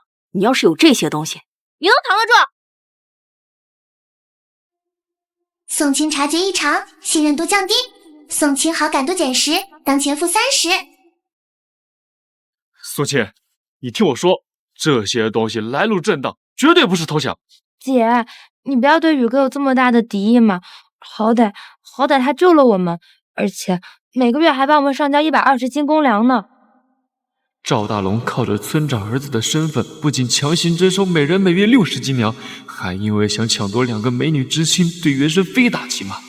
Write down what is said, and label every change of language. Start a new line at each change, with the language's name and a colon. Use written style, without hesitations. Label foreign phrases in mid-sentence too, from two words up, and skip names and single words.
Chinese: 你要是有这些东西，你能扛得住？宋清察觉異常，信任度降低，宋清好感度減10，當前-30。苏倩，你听我说，这些東西來路正當，絕對不是偷搶。姐，你不要對宇哥有這麼大的敵意嘛，好歹他救了我們，而且每個月還幫我們上交120斤公糧呢。趙大龍靠着村長兒子的身份，不僅強行徵收每人每月60斤糧，還因為想搶奪2個美女知青，對袁生非打即罵。